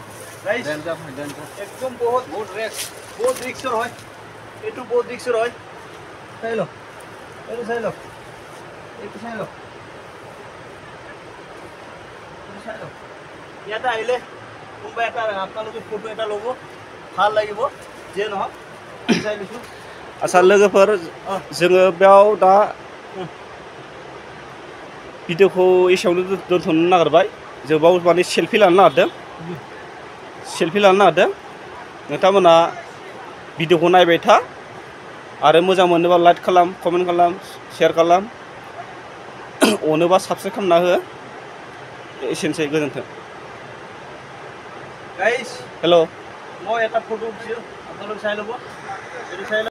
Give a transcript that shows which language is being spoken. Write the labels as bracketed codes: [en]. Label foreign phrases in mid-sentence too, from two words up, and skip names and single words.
[as] একদম বহুত ৰিক্সৰ হয় এইটো বহুত ৰিক্সৰ হয় চাই লওক এইটো চাই লওক ইয়াতে আহিলে কোনোবা এটা আপোনালোকে ফটো এটা ল'ব ভাল লাগিব যিয়ে নহওক চাই লৈছোঁ [brx] आसा लोगोफोर जोङो बेयाव दा भिडिअखौ एसेयावनो दोनथ'नो नागिरबाय जों बाव माने सेलफि लानो नागिरदों नोंथांमोना भिडिअखौ नायबाय था आरो मोजां मोनोबा लाइक खालाम कमेन्ट खालाम शेयार खालाम अनोबा साबस्क्राइब खालामना हो एसेनोसै गोजोन्थों गाइस हेल' [as] মই এটা ফটো উঠিছোঁ আপোনালোকে চাই ল'ব